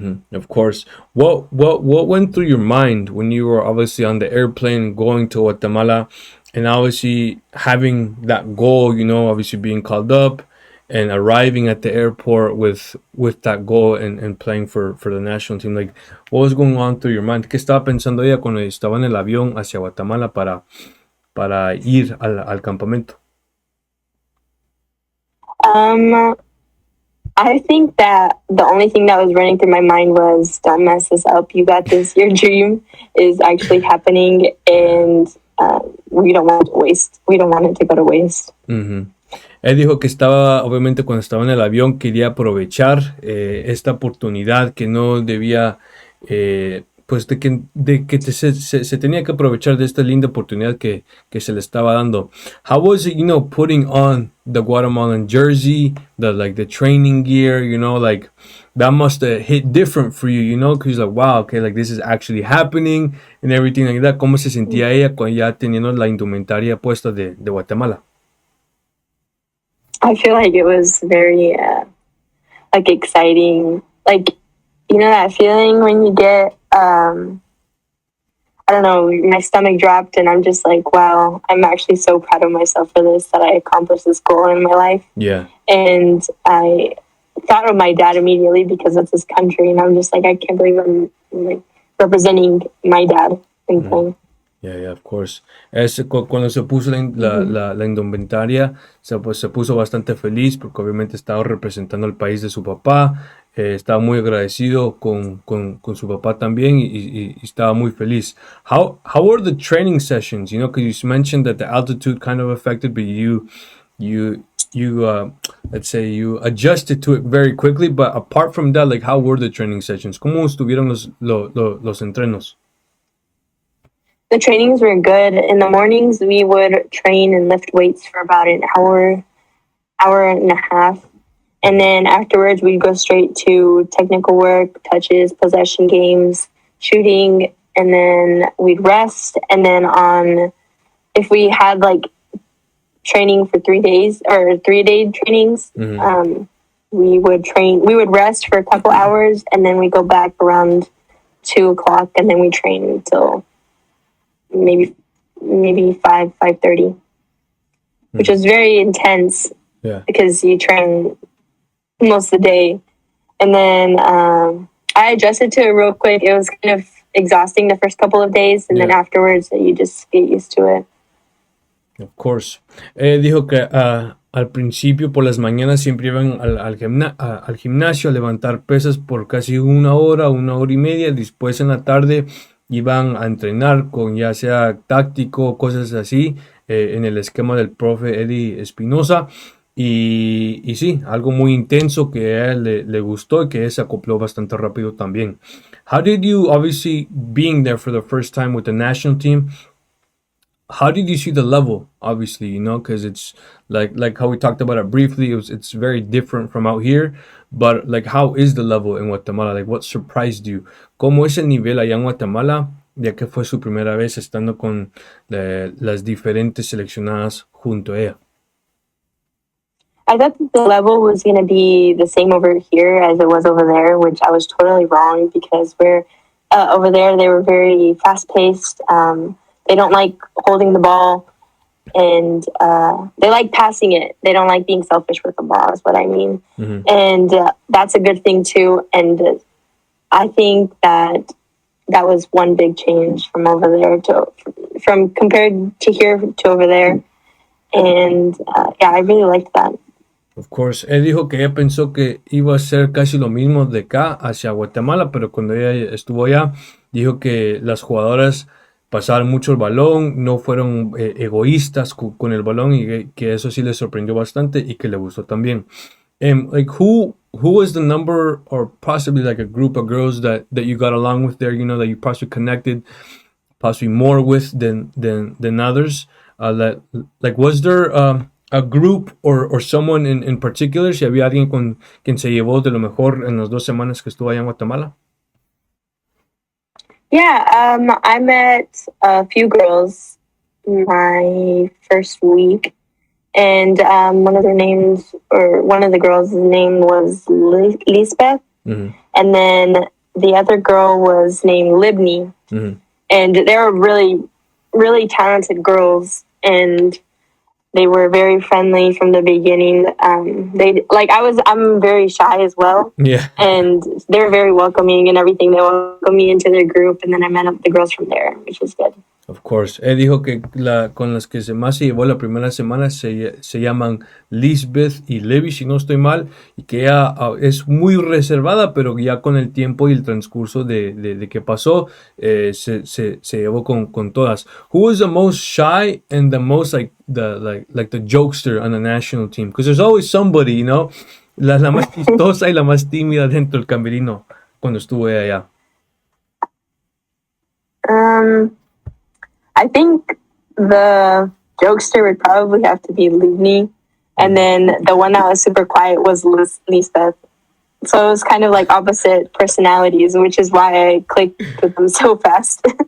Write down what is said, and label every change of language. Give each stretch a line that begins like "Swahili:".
English: Of course. What went through your mind when you were obviously on the airplane going to Guatemala? And obviously having that goal, you know, obviously being called up and arriving at the airport with that goal and playing for the national team. Like, what was going on through your mind?
Spanish: ¿Qué estaba pensando ella cuando estaba en el avión hacia Guatemala para ir al campamento?
English: I think that the only thing that was running through my mind was, don't mess this up. You got this. Your dream is actually happening, and we don't want it to go to waste. Uh-huh.
Spanish: Él dijo que estaba, obviamente cuando estaba en el avión, quería aprovechar esta oportunidad, que no debía, pues de que se tenía que aprovechar de esta linda oportunidad que se le estaba dando.
English: How was it, you know, putting on the Guatemalan jersey, the training gear, you know, like that must have hit different for you, you know, because like, wow, okay, like this is actually happening and everything like that.
Spanish: ¿Cómo se sentía ella cuando ya teniendo la indumentaria puesta de Guatemala?
English: I feel like it was very like exciting, like, you know, that feeling when you get I don't know, my stomach dropped and I'm just like, wow, I'm actually so proud of myself for this, that I accomplished this goal in my life. Yeah. And I thought of my dad immediately because that's his country, and I'm just like, I can't believe I'm like representing my dad in playing. Yeah, of course.
Spanish: Cuando se puso la indumentaria, se puso bastante feliz porque obviamente estaba representando al país de su papá. Estaba muy agradecido con su papá también y estaba muy feliz.
English: How were the training sessions? You know, because you mentioned that the altitude kind of affected, but you let's say you adjusted to it very quickly. But apart from that, like, how were the training sessions?
Spanish: ¿Cómo estuvieron los entrenos?
English: The trainings were good. In the mornings, we would train and lift weights for about an hour and a half. And then afterwards, we'd go straight to technical work, touches, possession games, shooting, and then we'd rest. And then if we had like training for 3 days or 3-day trainings, we would rest for a couple hours, and then we go back around 2:00, and then we train until maybe 5:30, which was very intense. Yeah, because you train most of the day. And then I adjusted to it real quick. It was kind of exhausting the first couple of days, and then afterwards you just get used to it. Of course.
Spanish: Dijo que al principio por las mañanas siempre iban al gimnasio a levantar pesas por casi 1 hora, 1 hora y media. Después en la tarde iban a entrenar con ya sea táctico, cosas así, en el esquema del profe Eddie Espinosa. Y sí, algo muy intenso que a él le gustó y que él se acopló bastante rápido también.
English: How did you, obviously being there for the first time with the national team, how did you see the level? Obviously, you know, because it's like how we talked about it briefly. It's very different from out here, but like, how is the level in Guatemala? Like, what surprised you?
Spanish: ¿Cómo es el nivel allá en Guatemala, ya que fue su primera vez estando con las diferentes seleccionadas junto a ella?
English: I thought that the level was going to be the same over here as it was over there, which I was totally wrong, because we're over there, they were very fast-paced. They don't like holding the ball, and they like passing it. They don't like being selfish with the ball, is what I mean. Mm-hmm. And that's a good thing too. And I think that was one big change from over there from compared to here to over there. And I really liked that. Of course.
Spanish: Él dijo que ella pensó que iba a ser casi lo mismo de acá hacia Guatemala, pero cuando ella estuvo allá, dijo que las jugadoras pasaban mucho el balón, no fueron egoístas con el balón, y que eso sí le sorprendió bastante y que le gustó también.
English: Like, who was the number, or possibly like a group of girls that you got along with there, you know, that you possibly connected possibly more with than others? Like, was there a group or someone in particular,
Spanish: si había alguien con quien se llevó de lo mejor en las 2 semanas que estuvo allá en Guatemala?
English: Yeah, I met a few girls my first week, and one of the girls' name was Lisbeth, mm-hmm. and then the other girl was named Libni, mm-hmm. and they were really, really talented girls. and they were very friendly from the beginning. I'm very shy as well. Yeah. And they're very welcoming and everything. They welcomed me into their group, and then I met up with the girls from there, which was good. Of course.
Spanish: Dijo que con las que más se llevó la primera semana se llaman Lisbeth y Levi, si no estoy mal, y que ella es muy reservada, pero ya con el tiempo y el transcurso de que pasó, se llevó con todas.
English: Who was the most shy and the most like the jokester on the national team? Because there's always somebody, you know,
Spanish: la más chistosa y la más tímida dentro del camerino cuando estuve allá.
English: I think the jokester would probably have to be Livni. And then the one that was super quiet was Lisbeth. So it was kind of like opposite personalities, which is why I clicked with them so fast.